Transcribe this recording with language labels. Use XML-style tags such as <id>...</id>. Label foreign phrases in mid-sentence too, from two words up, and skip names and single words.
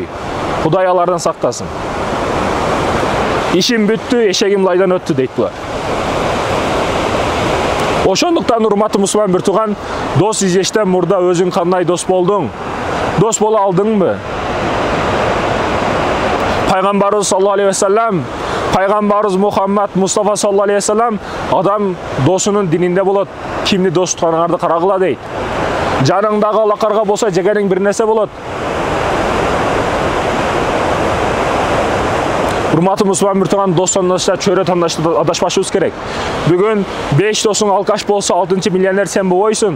<ky>Кудай алардан сактасын. Ишим бүттү, эшегим лайдан өттү дейт булар. Ошондуктан урматтуу мусулман бир тууган, дос издештен мурда өзүң кандай дос болдуң? Дос боло алдыңбы? Пайгамбарыбыз</ky> <ar>صلى الله عليه وسلم,</ar> <ky>Пайгамбарыбыз Мухаммад Мустафа</ky> <ar>صلى الله عليه وسلم,</ar> <ky>адам досунун дининде болот. Кимди дос тутканыңарды карагыла дейт. Жаныңдагы алакарга болсо жегениң бир нерсе болот. Урматтуу мусулман бир тууган, дос тандашта чөйрө тандашта адашпашыбыз керек. Бүгүн 5 досуң алкаш болсо, 6-чы миллионер сен болбойсуң.</ky>